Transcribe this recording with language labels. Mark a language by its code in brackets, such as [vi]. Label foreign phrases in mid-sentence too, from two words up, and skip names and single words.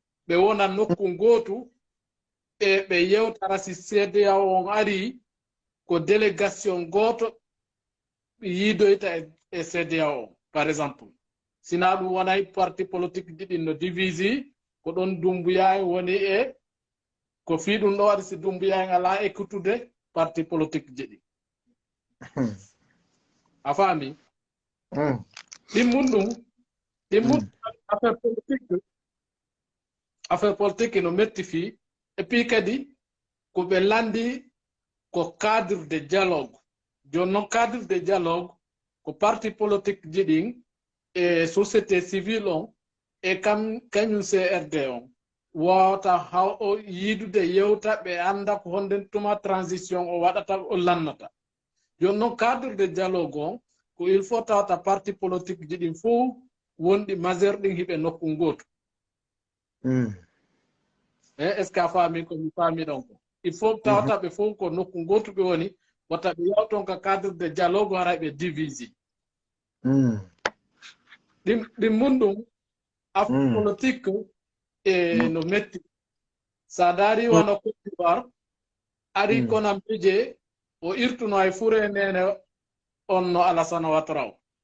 [ff] ɓe wona nokku gootu e ɓe yewtara si CEDEAO on ari ko délégation gooto yiidoyta e CEDEAO [fr] par exemple [ff] sina ɗum wonay [fr] parti politique [ff] ɗiɗin no divisi ko ɗon Doumbouya woni e ko fi ɗum ɗo waɗi si Doumbouya en ala écoutude [fr] parti politique [ff] jiɗi a faami ɗimmun ɗum [fr] affaire politique [ff] no metti fi [fr] et puis [ff] kadi ko ɓe landi ko cadre [fr] de dialogue [ff] joni noon [fr] cadre de dialogue [ff] ko [fr] parti politique [ff] jiɗin e [fr] société civile [ff] on e kañum CRD on wawata haw o yiidude yewta ɓe anda ko honden tuma transition o waɗata o lannata joni noon [fr] cadre de dialogue [ff] on ko [fr] il faut [ff] tawata [fr] parti politique [ff] jiɗin fof wonɗi majeur ɗin hiɓe nokku goto [fr] est ce que [ff] a faami ko mi faami ɗon ko [fr] il faut [ff] tawata ɓe fof ko nokku goto ɓe woni wata ɓe yawton ka [fr] cadre de dialogue [ff] hara ɓe divisi ɗin mun ɗum [fr] affaire politique [ff] e no metti sa daari wona Côte d'Ivoire ari kono mije o irtuno ay fure nene on no Alassane Ouattara o